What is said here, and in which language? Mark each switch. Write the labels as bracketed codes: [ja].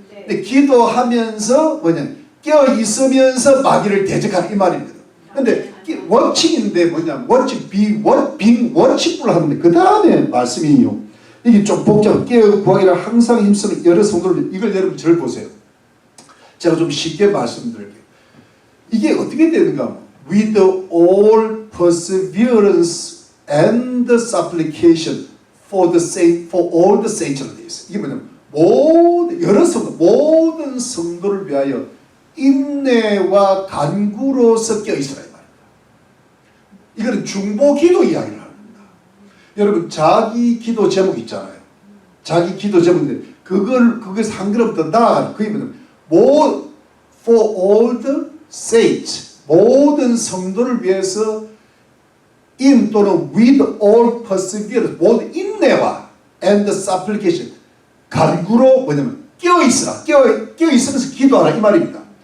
[ko] 근데 기도하면서 뭐냐 깨어 있으면서 마귀를 대적하는 이 말입니다. 근데 watching인데 뭐냐 [en] being watchful [ko] 하는데 그 다음에 말씀이요. 이게 좀 복잡해. 깨어 구하기를 항상 힘쓰는 여러 성도를 이걸 여러분 절 보세요. 제가 좀 쉽게 말씀드릴게요. 이게 어떻게 되는가 하면 [en] with all perseverance and supplication for all the saints. [ko] 이게 뭐냐면 모든 성도를 위하여 인내와 간구로서 껴 있으라 이 말입니다. 이거는 중보 기도 이야기를 하는 겁니다. 여러분 자기 기도 제목 있잖아요. 자기 기도 제목인데 그것을 한 걸음 더 나아가는 그게 뭐냐면 [en] for all the saints [ko] 모든 성도를 위해서 in 또는 [en] with all perseverance [ko] 모든 인내와 [en] and supplication [ko] 간구로 뭐냐면 깨어 있으라 깨어 있으면서 기도하라 이 말입니다.